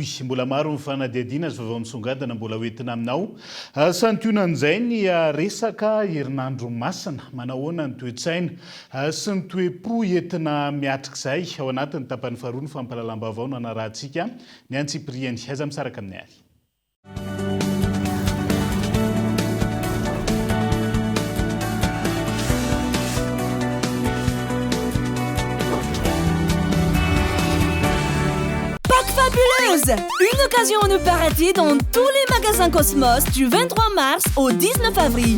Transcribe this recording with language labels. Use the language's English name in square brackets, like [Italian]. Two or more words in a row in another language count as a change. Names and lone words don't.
[Malagasy] Mbola maro ny fanadihadiana sy vavao misongadina mbola hoentina aminao. Santionan'izay ny resaka herinandro masina, manahoana ny toe-tsaina sy ny toe-po entina miatrik'izay ao anatin'ny tapany faharoa ny fampahalalam-baovao no anarahantsika ny Antsipriany. Aiza misaraka amin'ny ary. [French] Une occasion à ne pas rater dans tous les magasins Cosmos du 23 mars au 19 avril.